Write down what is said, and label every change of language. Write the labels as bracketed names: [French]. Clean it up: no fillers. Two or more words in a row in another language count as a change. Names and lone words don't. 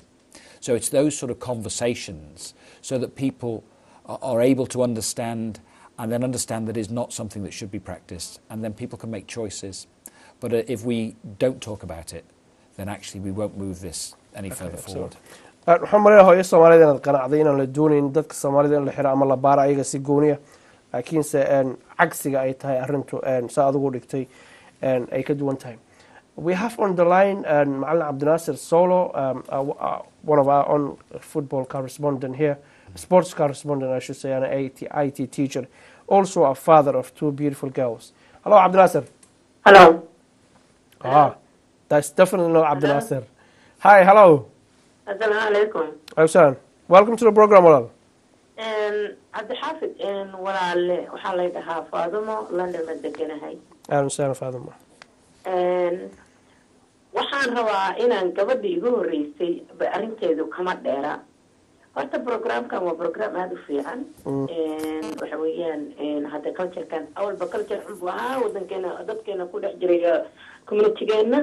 [English] So it's those sort of conversations so that people are able to understand, and then understand that it's not something that should be practiced, and then people can make choices. But if we don't talk about it, then actually we won't move this any further forward. [Somali] waxaan maraa hooyo Soomaalida inaad qanacday inaan la doonayn dadka Soomaalida in la xiro ama la baaro ayaga si gooniya laakiinse cagsiga ay tahay arrintu saa adigu dhigtay ay ka duwan tahay. [English] We have on the line Macallin Cabdinaasir Solo, one of our own football correspondent here, sports correspondent I should say, and an IT teacher, also a father of two beautiful girls. Hello Cabdinaasir. Hello. That's definitely not Cabdinaasir. Hi, hello. [Arabic] Assalamu alaikum. [English] Awesome. Welcome to the program, [Somali] Walal. Abdixaafid walaale waxaa la dhahaa Faadimo London ma deganahay. [Arabic] Ahlan sahlan Faadimo. [Somali] Waxaan rabaa inaan gabadhii igu horeysay arrinteedu kama dheera. Horta programkan waa program aad u fiican. Waxa weeyaan hadda culture-kan awalba culture xun buu ahaa wadankeena dadkeena ku dhex jiray community-geena.